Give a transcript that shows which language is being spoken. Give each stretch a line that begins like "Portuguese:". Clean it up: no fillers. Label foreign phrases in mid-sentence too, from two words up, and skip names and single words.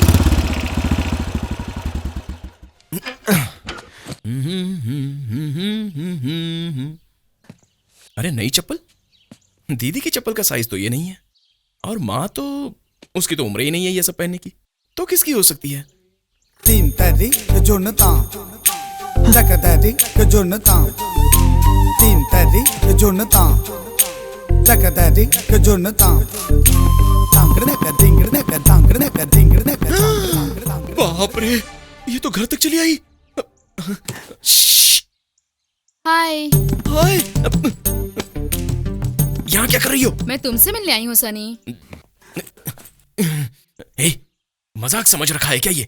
Hindi: अरे नई चप्पल? दीदी की चप्पल का साइज तो ये नहीं है, और माँ तो उसकी तो उम्र ही नहीं है ये सब पहनने की, तो किसकी हो सकती है? तीन तरी जुनता तकदरी जुनता तीन तरी जुनता तकदरी जुनता तांगड़ने का धिंगड़ने का तांगड़ने का धिंगड़ने का। बाप रे, ये तो घर तक चली आई। हाय। हाय, यहाँ क्या कर रही हो? मैं तुमसे मिलने आई हूँ सनी। ए, मजाक समझ रखा है क्या ये?